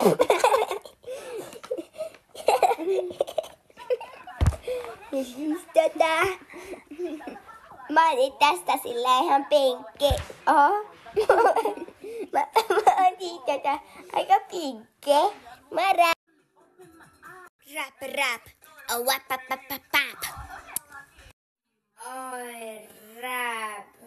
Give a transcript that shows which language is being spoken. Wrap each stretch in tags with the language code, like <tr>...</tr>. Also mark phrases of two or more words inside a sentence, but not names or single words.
<fi>Mä otin tästä sillä ihan pinkki. Oho. Mä otin tätä aika pinkki. Mä Rap. Oh, wap, pap, pap, pap, pap. Oi, rap.</fi>